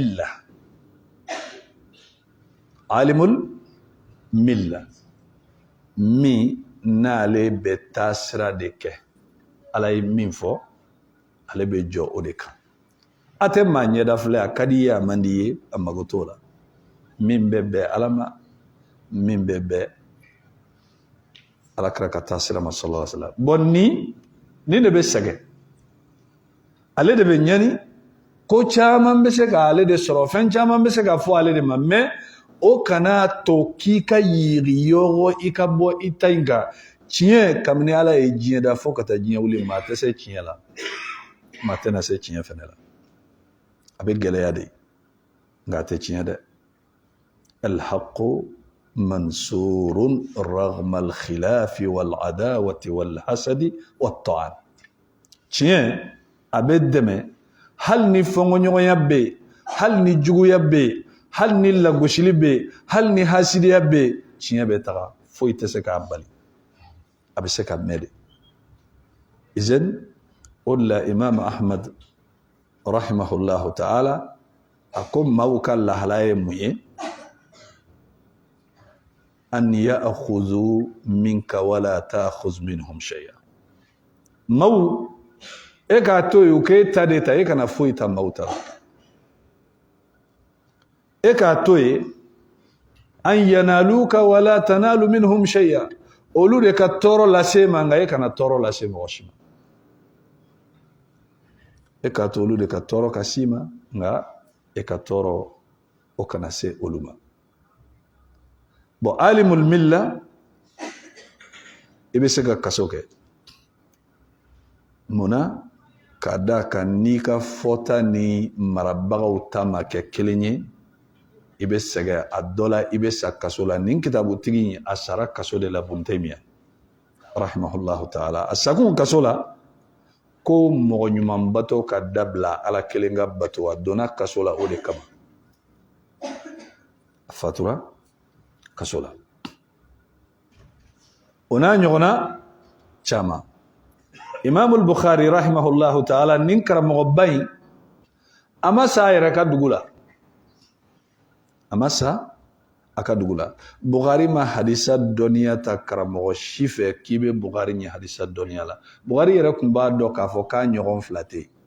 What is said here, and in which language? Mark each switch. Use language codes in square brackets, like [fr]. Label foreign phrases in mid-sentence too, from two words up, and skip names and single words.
[bm] milla mi n'ale bɛ taa sira de kɛ ala ye min fɔ ale bɛ jɔ o de kan a tɛ maa ɲɛda filɛ a ka di ye a man di ye a mago t'o la min bɛ bɛn ala ma min bɛ bɛn alakira ka taa sira ma [ar] صلى الله عليه وسلم [bm] bon ni de bɛ sɛgɛn ale de bɛ ɲani ko caman bɛ se ka ale de sɔrɔ fɛn caman bɛ se ka fɔ ale de ma mais o kana to k'i ka yiri yɔrɔ i ka bɔ i ta in kan tiɲɛ kabini ala ye diɲɛ da fo ka taa diɲɛ wuli maa tɛ se tiɲɛ la maa tɛna se tiɲɛ fɛnɛ la a bɛ gɛlɛya de nka a tɛ tiɲɛ dɛ [ar] الحق منصور رغم الخلاف والعداوة والحسد والطعن [bm] tiɲɛ a bɛ dɛmɛ hali ni fɔnkɔɲɔgɔnya bɛ yen hali ni juguya bɛ yen hali ni lagosili bɛ yen hali ni hasidiya bɛ yen tiɲɛ bɛ taga foyi tɛ se k'a bali a bɛ se ka mɛn de izan o de la imam ahmad [ar] رحمه الله تعالى [bm] a ko maaw ka lahala ye mun ye [ar] أن يأخذوا منك ولا تأخذ منهم شيئا [bm] maaw e k'a to yen u k'e ta de ta e kana foyi ta maaw ta e k'a to yen [ar] أن ينالوك ولا تنال منهم شيئا [bm] olu de ka tɔɔrɔ lase ma nka e kana tɔɔrɔ lase mɔgɔ si ma e k'a to olu de ka tɔɔrɔ ka s'i ma nka e ka tɔɔrɔ o kana se olu ma bon [ar] عالم الملة [bm] i bɛ se ka kaso kɛ munna k'a da kan n'i ka fɔta ni marabagaw ta ma kɛ kelen ye i bɛ sɛgɛn a dɔ la i bɛ sa kaso la nin kitabutigi a sara kaso de la Ibn Taymiya [ar] رحمه الله تعالى [bm] a sakun kaso la ko mɔgɔ ɲuman bato ka dabila ala kelen ka bato a donna kaso la o de kama a fatura kaso la o n'a ɲɔgɔnna caman Imam Bukhari [ar] رحمه الله تعالى [bm] nin karamɔgɔba in a ma sa a yɛrɛ ka dugu la a ma sa a ka dugu la Bukhari ma hadisa dɔnniya ta karamɔgɔ si fɛ k'i bɛ Bukhari ɲɛ hadisa dɔnniya la Bukhari yɛrɛ tun b'a dɔn k'a fɔ k'a ɲɔgɔn fila tɛ yen